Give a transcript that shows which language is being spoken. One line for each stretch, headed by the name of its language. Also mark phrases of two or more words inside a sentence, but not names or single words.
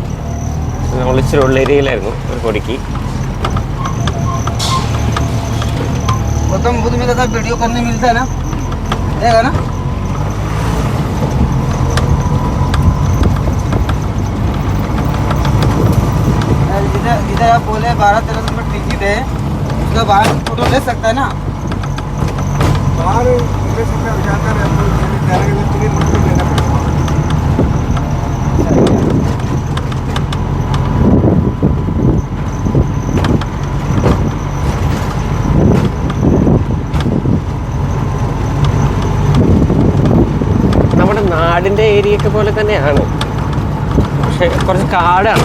Malayalam: നമ്മൾ ഇച്ചിരി ഉള്ള ഏരിയയിലായിരുന്നു ഒരു പൊടിക്ക്.
Hindi: वीडियो करने मिलता है ना, देगा ना. जिधर आप बोले 12-13 रुपये टिकट है, उसका बाहर फोटो ले सकता है ना. बाहर ले सकता है, जाता है तो टिकट मुझको लेना पड़ेगा.
Malayalam: നമ്മുടെ നാടിൻ്റെ ഏരിയയൊക്കെ പോലെ തന്നെയാണ്, പക്ഷെ കുറച്ച് കാടാണ്.